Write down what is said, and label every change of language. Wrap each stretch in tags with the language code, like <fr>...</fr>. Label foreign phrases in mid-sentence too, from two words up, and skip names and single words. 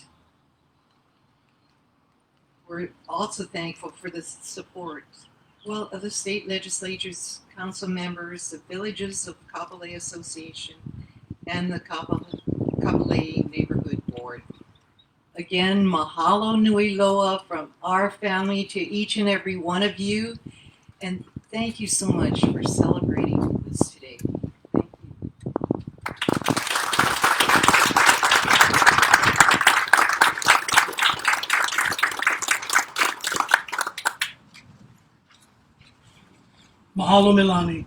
<en>We're also thankful for the support, of the state legislatures, council members, the villages of Kapolei Association, and the Kapolei Neighborhood Board. Again,</en> <haw>mahalo nui loa</haw> <en>from our family to each and every one of you, and thank you so much for celebrating with us today. Thank you. Mahalo Milani.</en>